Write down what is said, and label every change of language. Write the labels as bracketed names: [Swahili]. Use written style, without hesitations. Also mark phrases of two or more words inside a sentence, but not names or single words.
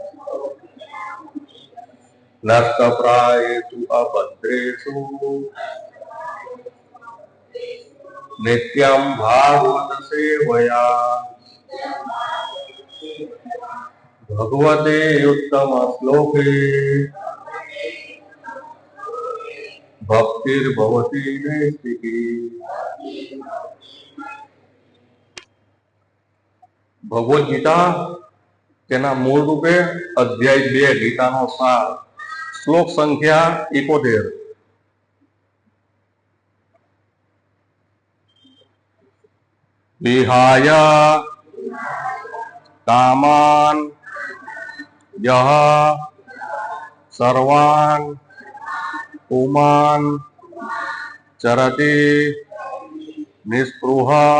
[Sanskrit] नष्टप्रायेषु अभद्रेषु नित्यं भागवत सेवया भगवते उत्तम श्लोके भक्तिर्भवति नैष्टिकी। [Gujarati] भगवद गीता તેના મૂળ રૂપે અધ્યાય 2 ગીતાનો સાર, શ્લોક સંખ્યા 71। [Sanskrit] વિહાય કામાન યહ સર્વાન પુમાન ચરતિ નિસ્પૃહ